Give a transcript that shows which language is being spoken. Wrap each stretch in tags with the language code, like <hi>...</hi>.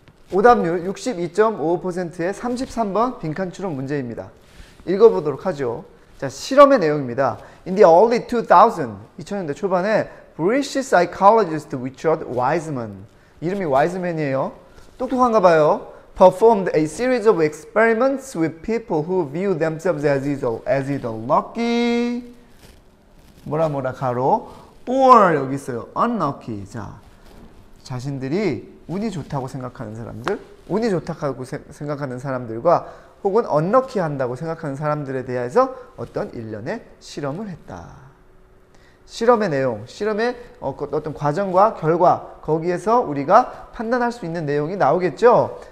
<ko>오답률 62.55%의 33번 빈칸 추론 문제입니다. 읽어보도록 하죠. 자, 실험의 내용입니다.</ko> <en>In the early</en> <ko>2000년대 초반에</ko> <en>British psychologist Richard Wiseman,</en> <ko>이름이 와이즈맨이에요. 똑똑한가 봐요.</ko> <en>Performed a series of experiments with people who view themselves as either lucky,</en> <ko>뭐라 가로,</ko> <en>or</en> <ko>여기 있어요.</ko> <en>unlucky.</en> <ko>자, 자신들이 운이 좋다고 생각하는 사람들, 운이 좋다고 생각하는 사람들과 혹은 unlucky 한다고 생각하는 사람들에 대해서 어떤 일련의 실험을 했다. 실험의 내용, 실험의 어떤 과정과 결과, 거기에서 우리가 판단할 수 있는 내용이 나오겠죠.</ko>